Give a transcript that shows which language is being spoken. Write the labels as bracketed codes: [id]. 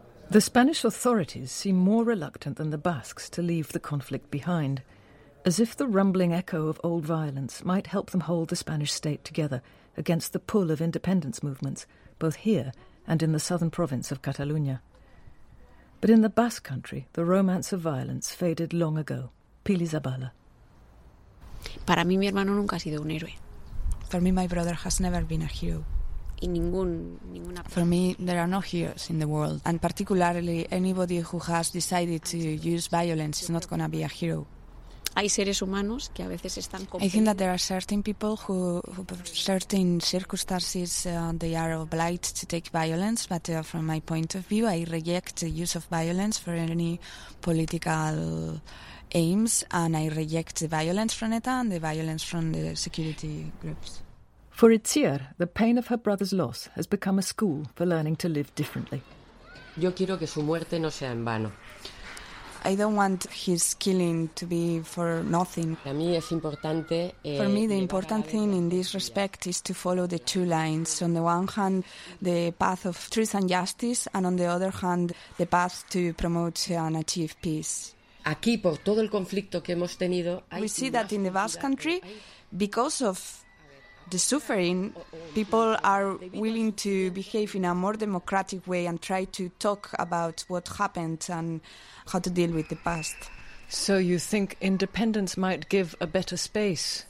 [en] The Spanish authorities seem more reluctant than the Basques to leave the conflict behind, as if the rumbling echo of old violence might help them hold the Spanish state together against the pull of independence movements, both here and in the southern province of Catalonia. But in the Basque country, the romance of violence faded long ago. Pili Zabala. [es] Para mí, mi hermano nunca ha sido un héroe. [en] For me, my brother has never been a hero. [es] Y ninguna... [en] For me, there are no heroes in the world. And particularly, anybody who has decided to use violence is not going to be a hero. [es] Hay seres humanos que a veces están [en] I think that there are certain people who for certain circumstances, they are obliged to take violence. But from my point of view, I reject the use of violence for any political aims, and I reject the violence from ETA and the violence from the security groups. For Itziar, the pain of her brother's loss has become a school for learning to live differently. [es] Yo quiero que su muerte no sea en vano. [en] I don't want his killing to be for nothing. [es] Para mí es importante, [en] for me, the important thing in this respect is to follow the two lines. On the one hand, the path of truth and justice, and on the other hand, the path to promote and achieve peace. [es] Aquí, por todo el conflicto que hemos tenido, [en] we see that in the Basque country, because of the suffering, people are willing to behave in a more democratic way and try to talk about what happened and how to deal with the past. So you think independence might give a better space?